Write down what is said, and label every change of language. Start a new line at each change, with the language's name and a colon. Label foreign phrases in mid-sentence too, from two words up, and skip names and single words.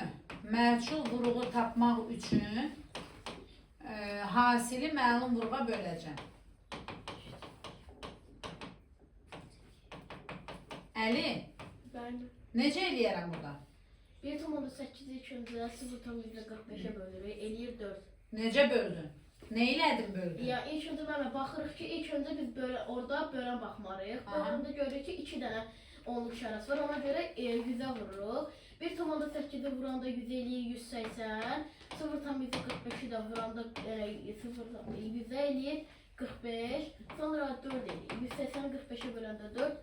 Azerbaijani: Mərcul vuruğu tapmaq üçün hasili məlum vuruğa böləcəm. Əli, Ben necə eləyərəm burada? 1,8
Turkish: ilk önce
Azerbaijani: 0,45'e bölürük. Eləyir 4. Necə böldün? Nə elədin böldün? Ya
Turkish: ilk önce ben
Azerbaijani: baxırıq ki,
Turkish: ilk önce biz böyle
Azerbaijani: orada bölən baxmarıq. Aha. Böləndə görürük ki, 2 dənə onluq işarəsi var. Ona görə 100'ə vururuq. 1,8'i vuranda 100 eləyir 180. 0,45'i də vuranda 100'ə eləyir 45. Sonra 4 eləyir. 180 45'e böləndə 4.